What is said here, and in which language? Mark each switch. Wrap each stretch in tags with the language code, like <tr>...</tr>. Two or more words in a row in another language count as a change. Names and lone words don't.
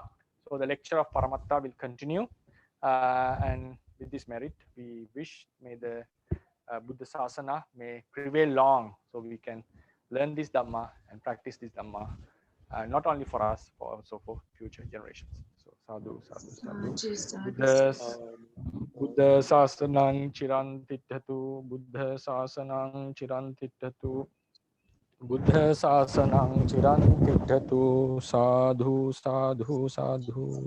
<en>So the lecture of Paramatta will continue, and with this merit, we wish may the Buddha Sasana may prevail long, so we can learn this Dhamma and practice this Dhamma, not only for us, but also for future generations.</en> <pi>So sadhu, sadhu, sadhu. Buddha Sasanang Chirantithatu, Buddha Sasanang Chirantithatu, Buddha Sasanang Chirantithatu, sadhu, sadhu, sadhu.</pi>